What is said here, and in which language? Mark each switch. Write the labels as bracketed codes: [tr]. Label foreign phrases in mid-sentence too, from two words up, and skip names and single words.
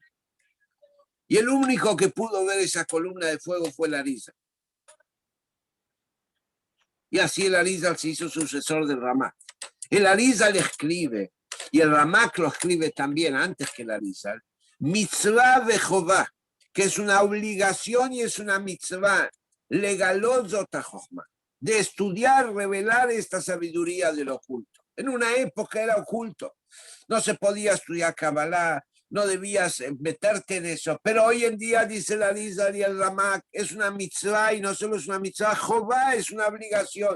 [es] Y el único que pudo ver esa columna de fuego fue el Arizal. Y así el Arizal se hizo sucesor del Ramak. El Arizal escribe, y el Ramak lo escribe también antes que el Arizal, [he] מצווה וחובה, [es] que es una obligación y es una mitzvah, [he] לגלות זאת החכמה, [es] de estudiar, revelar esta sabiduría del oculto. En una época era oculto, no se podía estudiar Kabbalah, no debías meterte en eso, pero hoy en día, dice el Arizal y el Ramak, es una mitzvah, y no solo es una mitzvah, jová es una obligación.